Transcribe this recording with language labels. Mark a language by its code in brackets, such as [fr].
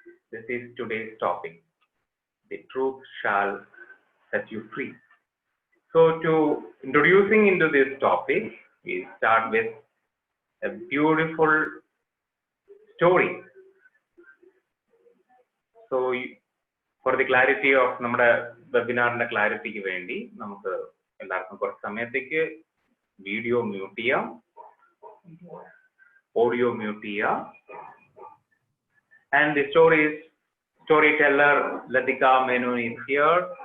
[en] This is today's topic. The truth shall set you free. So to introducing into this topic, we start with a beautiful story. So for the clarity of [ml] നമ്മുടെ വെബിനാറിന്റെ ക്ലാരിറ്റിക്ക് വേണ്ടി നമുക്ക് എല്ലാവർക്കും കുറച്ച് സമയത്തേക്ക് video mute ചെയ്യാം, audio mute ചെയ്യാം. [en] And the storyteller Latika Menon is here.